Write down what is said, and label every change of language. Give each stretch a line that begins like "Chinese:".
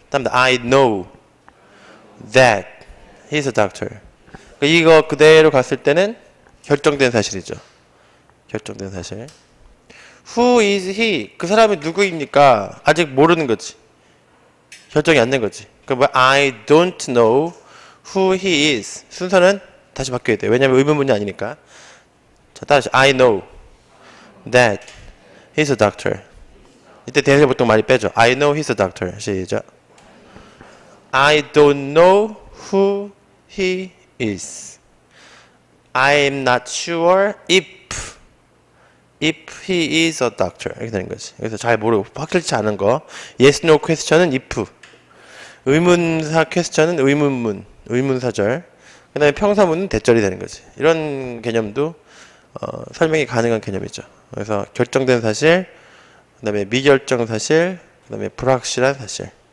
English: 다음에 I know that he is a doctor.
Korean: 이거 그대로 갔을 때는 결정된 사실이죠. 결정된 사실.
English: Who is he?
Korean: 그 사람이 누구입니까? 아직 모르는 거지. 결정이 안 된 거지.
English: 그러니까 I don't know who he is.
Korean: 순서는 다시 바뀌어야 돼요. 왜냐면 의문문이 아니니까.
English: 자, 다시 I know that he's a doctor.
Korean: 이때 대세 보통 많이 빼죠.
English: I know he's a doctor. 시작. I don't know who he is. I am not sure if he is a doctor
Korean: 이렇게 되는 거지. 그래서 잘 모르고 확실치 않은 거. yes, no question은 if. 의문사 question은 의문문, 의문사절. 그 다음에 평사문은 대절이 되는 거지. 이런 개념도 설명이 가능한 개념이죠. 그래서 결정된 사실, 그 다음에 미결정 사실, 그 다음에 불확실한 사실.